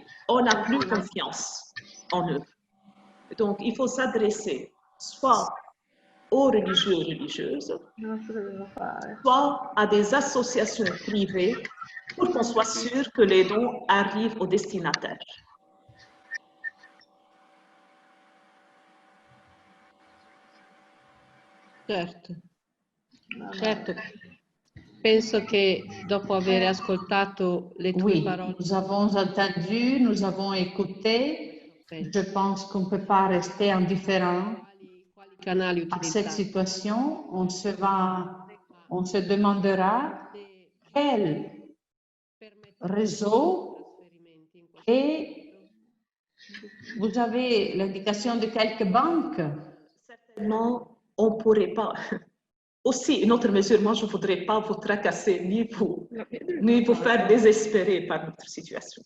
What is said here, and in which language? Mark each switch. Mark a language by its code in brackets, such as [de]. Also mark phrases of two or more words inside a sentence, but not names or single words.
[fr] On n'a plus confiance en eux. Donc, il faut s'adresser soit aux religieux et religieuses, soit à des associations privées pour qu'on soit sûr que les dons arrivent aux destinataires. [it] Certo, certo. Penso che dopo aver ascoltato le tue [fr] Oui, [it] parole, [fr] nous avons entendu, nous avons écouté. Je pense qu'on ne peut pas rester indifférent [it] quali canali [fr] à cette [it] utilizzare? [fr] situation. On se demandera quel réseau et vous avez l'indication de quelques banques. Certainement, on ne pourrait pas. Aussi, une autre mesure, moi, je ne voudrais pas vous tracasser ni vous faire désespérer par notre situation.